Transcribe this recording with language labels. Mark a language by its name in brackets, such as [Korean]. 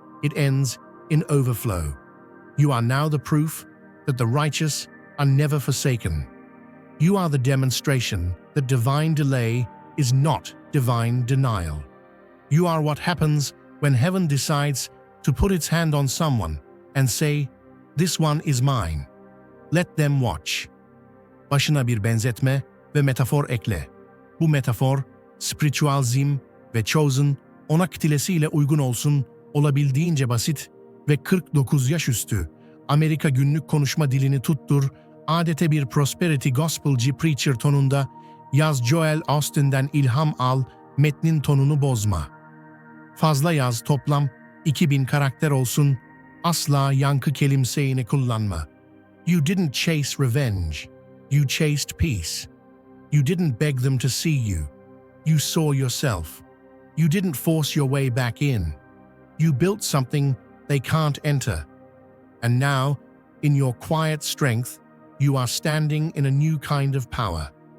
[English] It ends in overflow. You are now the proof that the righteous are never forsaken. You are the demonstration that divine delay is not divine denial. You are what happens when heaven decides to put its hand on someone and say, "This one is mine. Let them watch." [Turkish] Başına bir benzetme ve metafor ekle. Bu metafor, spiritualizm ve chosen, ona kitlesiyle uygun olsun, olabildiğince basit ve 49 yaş üstü, Amerika günlük konuşma dilini tuttur, adeta bir prosperity gospelci preacher tonunda, yaz Joel Austin'den ilham al, metnin tonunu bozma. Fazla yaz, toplam 2000 karakter olsun, asla yankı kelimseyini kullanma. [English] You didn't chase revenge, you chased peace. You didn't beg them to see you, you saw yourself. You didn't force your way back in. You built something they can't enter. And now, in your quiet strength, you are standing in a new kind of power.